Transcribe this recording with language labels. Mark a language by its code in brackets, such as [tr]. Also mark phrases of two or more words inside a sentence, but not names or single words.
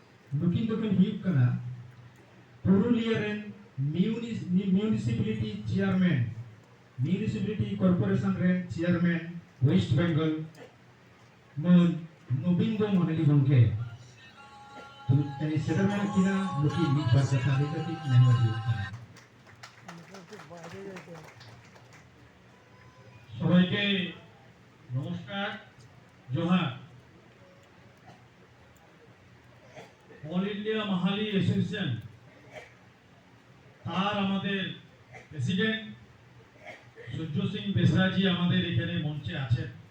[sat] नुकिन दोकिन हुयुग कना पुरुलिया रेन [en] municipality chairman municipality corporation [sat] रेन [en] chairman West Bengal [sat] मन नबिंदो महाली गंके तो तनी सेटलमेंट किना नुकी मिट बार कथा लेकर नेहवर हुयुग कना [bn] সবাইকে নমস্কার জোহার অল ইন্ডিয়া মাহালি অ্যাসোসিয়েশন তার আমাদের প্রেসিডেন্ট সূর্য সিং বেসরাজি আমাদের এখানে মঞ্চে আছেন।